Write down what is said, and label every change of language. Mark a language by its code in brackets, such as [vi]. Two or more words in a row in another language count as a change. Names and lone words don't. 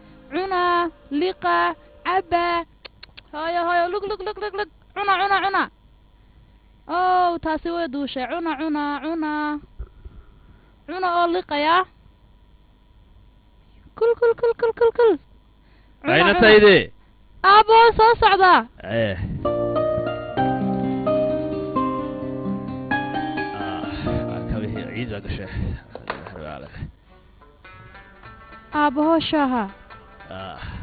[so] Cuna, liqa, cabba. Hooyo, hooyo, lug, lug, lug, lug, lug. Cuna, cuna, cuna. Oh, taasi way duushay. Cuna, cuna, cuna. Cuna oo liqaya. Kul, kul, kul, kul, kul, kul. Cuna, Ayna cuna. tayde. Aabbo, waan soo socdaa. Eh. Ah, waa ka wixii ciid baa gashay. Aabbo, hoo shaaha. Ah.